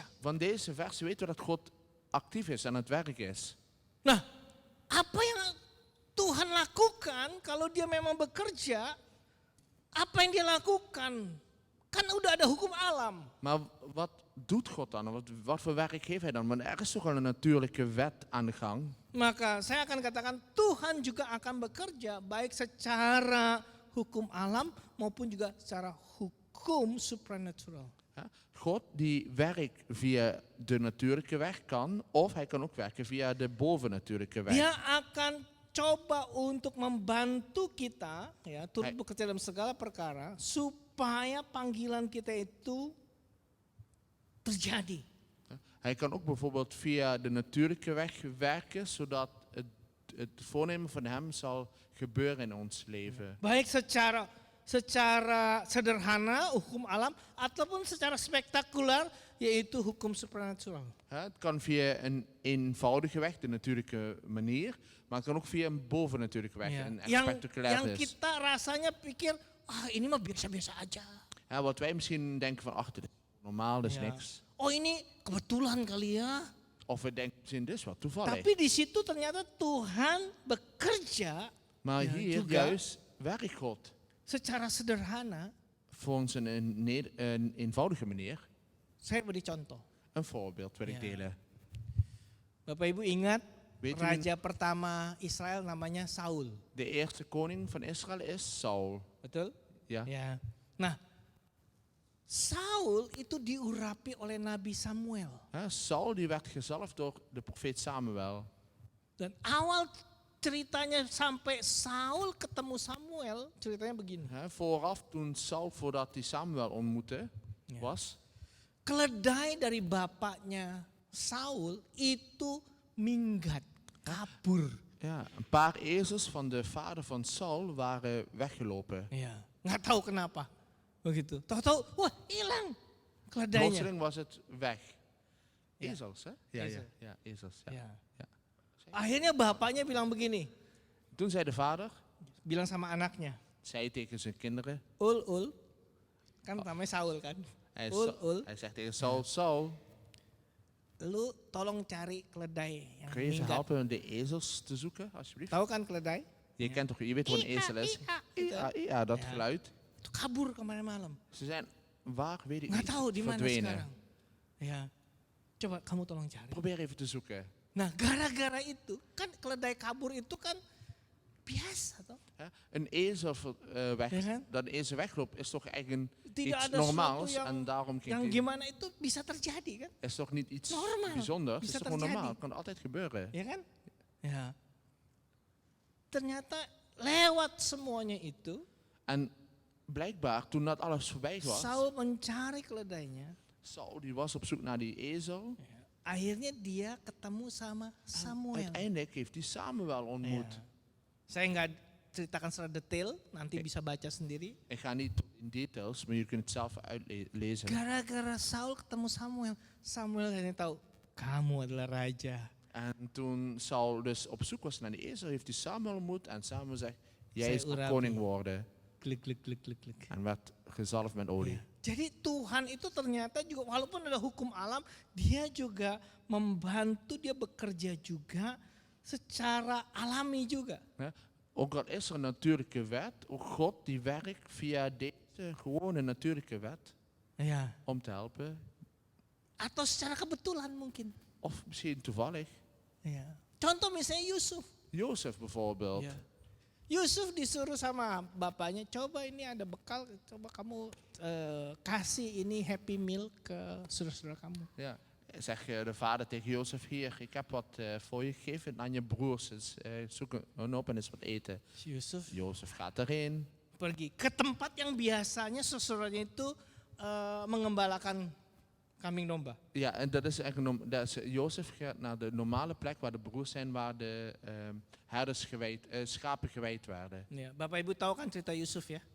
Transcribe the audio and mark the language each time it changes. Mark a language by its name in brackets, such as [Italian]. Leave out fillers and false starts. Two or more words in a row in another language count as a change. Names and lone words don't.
[Dutch] Van deze vers weten we dat God actief is en aan het werk is. [Indonesian] Nah, apa yang Tuhan lakukan kalau dia memang bekerja? Apa yang dia lakukan? Kan udah ada hukum alam. [Dutch] Maar wat doet God dan? Wat voor werk geeft hij dan? Want er is toch al een natuurlijke wet aan de gang. [Indonesian] Maka saya akan katakan Tuhan juga akan bekerja baik secara hukum alam maupun juga secara hukum supranatural. [Dutch] Ja, God die werkt via de natuurlijke weg kan, of hij kan ook werken via de bovennatuurlijke weg. [Indonesian] Dia akan coba untuk membantu kita ya turut Hai. bekerja dalam segala perkara supaya panggilan kita itu terjadi. [Dutch] Hij kan ook bijvoorbeeld via de natuurlijke weg werken, zodat het voornemen van hem zal gebeuren in ons leven. [Indonesian] Baik secara sederhana hukum alam ataupun secara spektakuler yaitu hukum supranatural. [Dutch] Het kan via een eenvoudige weg, de natuurlijke manier, maar het kan ook via een bovennatuurlijke weg, [Indonesian] Ya. [Dutch] een echt [Indonesian] Yang [Dutch] spectaculair is. [Indonesian] kita rasanya pikir, ini mah biasa-biasa aja. [Dutch] Ja, wat wij misschien denken van, ach, dit is normaal, dat is [Indonesian] Ya. [Dutch] niks. [Indonesian] Oh ini kebetulan kali ya. [Dutch] Of we denken misschien, dit is wat toevallig. [Indonesian] Tapi di situ ternyata Tuhan bekerja [Dutch] Maar Ja, hier [Indonesian] juga. [Dutch] juist werkt God [Indonesian] secara sederhana. [Dutch] volgens een eenvoudige manier. [Indonesian] Saya beri contoh. [Dutch] Een voorbeeld wil ik Ja. delen. [Indonesian] Bapak Ibu ingat [Dutch] Weet u [Indonesian] raja pertama Israel namanya Saul. [Dutch] De eerste koning van Israël is Saul. [Indonesian] Betul? [Dutch] Ja. [Indonesian] Ya. Nah, Saul itu diurapi oleh Nabi Samuel. [Dutch] Saul die werd gezalfd door de profeet Samuel. [Indonesian] Dan awal ceritanya sampai Saul ketemu Samuel, ceritanya begini. [Dutch] Vooraf toen Saul, voordat hij Samuel ontmoette, Ja. was, [Indonesian] Keledai dari bapaknya Saul itu minggat, kabur. [Dutch] ja, een paar ezels van de vader van Saul waren weggelopen. [Indonesian] Ya, nggak tahu kenapa. Begitu. Tahu-tahu, wah hilang keledainya. [Dutch] Plotseling was het weg. Ja. Ezels, hè? Ja, Ezel. ja, ezels. Ja. [Indonesian] Ya. [Dutch] Ja. [Indonesian] Akhirnya bapaknya bilang begini, [Dutch] Toen zei de vader, [Indonesian] bilang sama anaknya, [Dutch] zei tegen zijn kinderen, [Indonesian] Ul, kan namanya Saul kan. Ul, [Dutch] hij zegt tegen Saul, Saul, [Indonesian] lu tolong cari keledai yang [Dutch] kun je ze [Indonesian] minggat. [Dutch] helpen de ezels te zoeken, alsjeblieft? [Indonesian] Tahu kan keledai? [Dutch] Je kent toch, je weet wat een ezel is? Ja, dat Ja. geluid. [Indonesian] Itu kabur kemarin malam. [Dutch] Ze zijn, waar weet ik [Indonesian] Nggak [Dutch] niet, [Indonesian] tahu di mana [Dutch] verdwenen. [Indonesian] sekarang. Ya, coba kamu tolong cari. [Dutch] Probeer even te zoeken. [Indonesian] Nah, gara-gara itu kan keledai kabur itu kan biasa toh. [Dutch] Hè? Een ezel weg, Ja, kan? dat een ezel wegloopt, is toch eigenlijk [Indonesian] Tidak [Dutch] iets [Indonesian] ada [Dutch] normaals. [Indonesian] sesuatu [Dutch] En daarom ging [Indonesian] yang [Dutch] hij, [Indonesian] gimana itu bisa terjadi kan? [Dutch] is toch niet iets Normaal. bijzonders, [Indonesian] Bisa [Dutch] is toch gewoon [Indonesian] terjadi. [Dutch] normaal, kan altijd gebeuren. [Indonesian] Ya kan? Ya. Ternyata lewat semuanya itu, [Dutch] En blijkbaar, toen dat alles voorbij was, [Indonesian] Saul mencari keledainya. [Dutch] Saul die was op zoek naar die ezel. [Indonesian] Akhirnya dia ketemu sama Samuel. [Dutch] Uiteindelijk heeft hij Samuel ontmoet. [Indonesian] Ya. Saya nggak ceritakan secara detail, nanti bisa baca sendiri. [Dutch] Ik ga niet in details, maar je kunt het zelf uitlezen. [Indonesian] Gara-gara Saul ketemu Samuel, Samuel akhirnya tahu kamu adalah raja. [Dutch] En toen Saul dus op zoek was naar die ezel, heeft hij Samuel ontmoet. En Samuel zegt, jij [Indonesian] Saya [Dutch] zal [Indonesian] urapi. [Dutch] koning worden. Klik, klik, klik, klik, klik. En werd gezalfd met olie. [Indonesian] Ya. Jadi Tuhan itu ternyata juga walaupun ada hukum alam, dia juga membantu, dia bekerja juga secara alami juga. [Dutch] Ja? Ook al is er een natuurlijke wet, ook God die werkt via deze gewone natuurlijke wet [Indonesian] Ya. [Dutch] om te helpen. [Indonesian] Atau secara kebetulan mungkin. [Dutch] Of misschien toevallig. [Indonesian] Ya. Contoh misalnya Yusuf. [Dutch] Jozef bijvoorbeeld. [Indonesian] Ya. Yusuf disuruh sama bapaknya, coba ini ada bekal, coba kamu kasih ini [English] happy meal [Indonesian] ke saudara-saudara kamu. [Dutch] Ja. Zeg de vader tegen Jozef, hier, ik heb wat voor je gegeven aan je broers. Dus, zoek hun op en eens wat eten. [Indonesian] Si Yusuf [Dutch] Jozef gaat erheen. [Indonesian] pergi ke tempat yang biasanya saudaranya itu mengembalakan kambing domba. [Dutch] Ja, en dat is eigenlijk, Jozef gaat naar de normale plek waar de broers zijn, waar de herders schapen gewijd werden. [Indonesian] Ya, Bapak Ibu tahu kan cerita Yusuf ya?